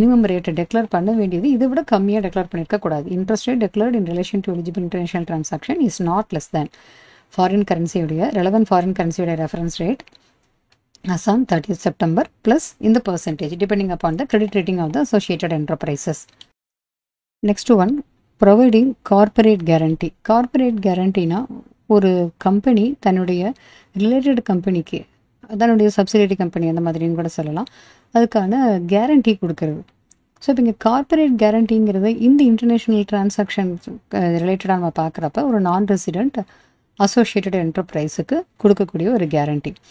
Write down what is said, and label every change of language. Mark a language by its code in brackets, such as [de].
[ta] Minimum ரேட்டை declare பண்ண வேண்டியது இதை விட கம்மியாக declare பண்ணியிருக்கக்கூடாது. [en] Interest rate declared in relation to eligible international transaction is not less than foreign கரன்சியுடைய relevant foreign கரன்சியுடைய reference rate as on 30th September plus in the percentage depending upon the credit rating of the associated enterprises. Next one, providing corporate guarantee. [ta] Corporate guarantee na ஒரு company தன்னுடைய related கம்பெனிக்கு தன்னுடைய subsidiary company அந்த மாதிரின்னு கூட சொல்லலாம், அதுக்கான guarantee கொடுக்கறது. ஸோ இப்போ இங்கே கார்பரேட் கேரண்டிங்கிறது இந்த இன்டர்நேஷ்னல் டிரான்சாக்ஷன் ரிலேட்டடாக நம்ம பார்க்குறப்ப ஒரு நான் ரெசிடென்ட் அசோசியேட்டட் என்டர்பிரைஸுக்கு கொடுக்கக்கூடிய ஒரு கேரண்டி.